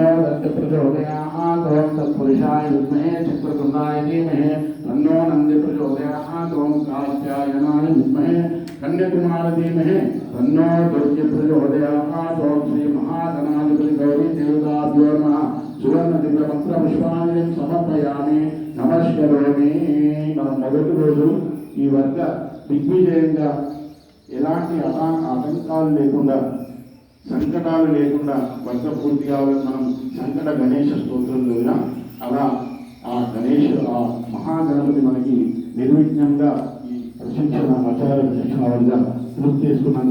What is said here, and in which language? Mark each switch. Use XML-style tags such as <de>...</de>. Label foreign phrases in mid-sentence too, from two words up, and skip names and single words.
<sa>दन्ति प्रचोदयात् ओम तत्पुरुषाय विद्महे चक्रतुंडाय धीमहि तन्नो नन्दी प्रचोदयात् ओम कात्यायनाय विद्महे कन्याकुमार धीमहि तन्नो दुर्गे प्रचोदयात् ओम श्री महागणाधिपति गौरी देवताभ्यो नमः सुवर्ण दिव्य मंत्र पुष्पांजलिं समर्पयामि नमस्करोमि</sa> <te>మనం మొదటి రోజు ఈ వర్గ దిగ్విజయంగా ఎలాంటి ఆటంకాలు లేకుండా సంకటాలు లేకుండా వర్గ పూర్తి కావాలని మనం సంకట గణేష స్తోత్రం చదివాం అలా ఆ మహాగణపతి మనకి నిర్విఘ్నంగా ఈ ఆచార ప్రశిక్షణ వల్ల పూర్తి చేసుకున్నాం.</te>